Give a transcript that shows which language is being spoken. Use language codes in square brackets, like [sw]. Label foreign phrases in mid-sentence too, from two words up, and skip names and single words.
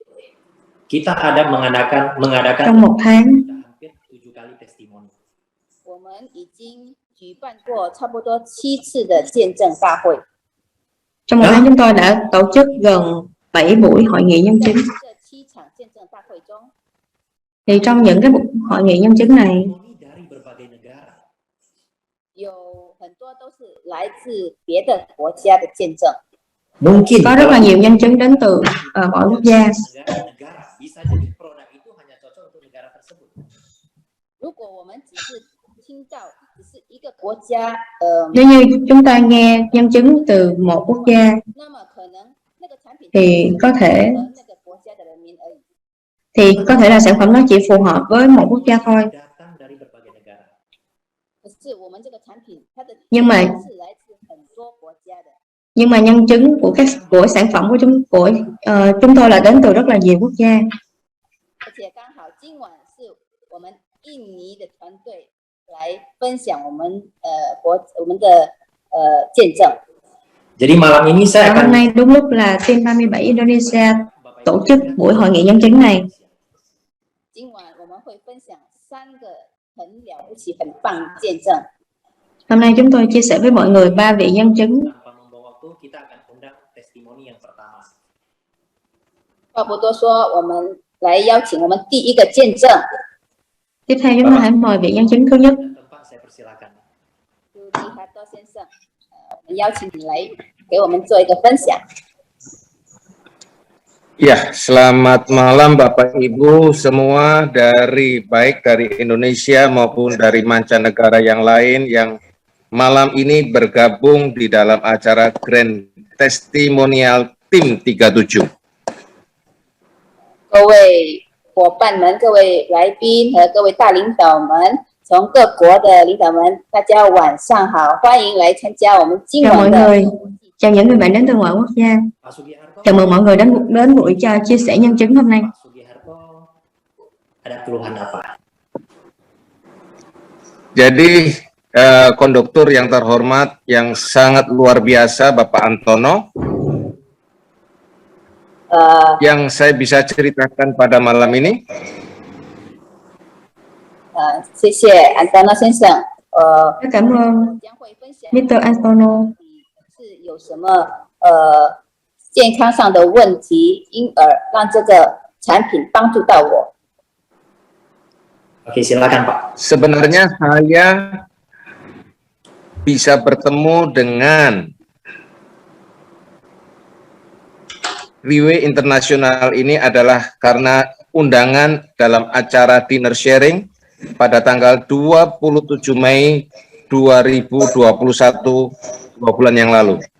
[id] kita ada mengadakan [vi] trong một tháng, [id] sudah hampir 7 kali testimoni. [zh] 我们已经举办过差不多7次的见证大会。 [vi] trong một tháng chúng tôi đã tổ chức gần 7 buổi hội nghị nhân [zh] 在 [vi] chứng. [zh] 这7场见证大会中， [vi] Thì trong những cái hội nghị nhân chứng này, [id] Testimoni dari berbagai negara. [zh] 有很多都是来自别的国家的见证。 [id] Mungkin [vi] có rất là [id] kalau [vi] nhiều nhân chứng đến từ mọi quốc gia. [id] negara bisa jadi produk itu hanya cocok untuk negara tersebut. [zh] 如果我们只是听到只是一个国家， [vi] Nếu như chúng ta nghe nhân chứng từ một quốc gia [zh] 那么可能那个产品 [vi] thì có thể [zh] 和那个国家的人民而已。 [vi] là sản phẩm nó chỉ phù hợp với một quốc gia thôi. [id] Datang dari berbagai negara. [zh] 可是我们这个产品，它的 [vi] Nhưng mà [zh] 是来自很多国家的。 [vi] nhân chứng của sản phẩm của chúng tôi là đến từ rất là nhiều quốc gia. [zh] 而且刚好今晚是我们印尼的团队来分享我们的见证。 [id] Jadi malam ini saya [vi] Và hôm [id] akan [vi] nay đúng lúc là Team 37 Indonesia tổ chức buổi hội nghị nhân chứng này. [zh] 今晚我们会分享3个很了不起、很棒的见证。 [vi] Hôm nay chúng tôi chia sẻ với mọi người 3 vị nhân chứng. [id] tanpa membawa waktu kita akan undang testimoni yang pertama. [zh] 话不多说，我们来邀请我们第一个见证， [vi] Tiếp theo chúng ta hãy mời vị nhân chứng thứ nhất. [id] Dan tempat saya persilakan. [zh] 朱迪哈多先生，我们邀请你来给我们做一个分享。 [id] Ya, selamat malam Bapak Ibu semua baik dari Indonesia maupun dari mancanegara yang lain yang malam ini bergabung di dalam acara Grand Testimonial Tim 37. [zh] 各位伙伴们、各位来宾和各位大领导们，从各国的领导们，大家晚上好，欢迎来参加我们今 [vi] Chào mọi [zh] 晚的 [vi] người, chào những người bạn đến từ mọi quốc gia. [id] Pak Sugiharto, [vi] Chào mừng mọi người đến buổi chia sẻ nhân chứng hôm nay. [id] Pak Sugiharto ada keluhan apa? Jadi konduktor yang terhormat yang sangat luar biasa Bapak Antono, yang saya bisa ceritakan pada malam ini. [zh] 谢谢安东诺先生。 [vi] Rất cảm ơn [zh] 将会分享 [vi] Mr. Antonio. [zh] 是有什么健康上的问题，因而让这个产品帮助到我。 [id] Oke, silakan Pak. Sebenarnya saya bisa bertemu dengan Riwe Internasional ini adalah karena undangan dalam acara [en] dinner sharing [id] pada tanggal 27 Mei 2021, 2 bulan yang lalu.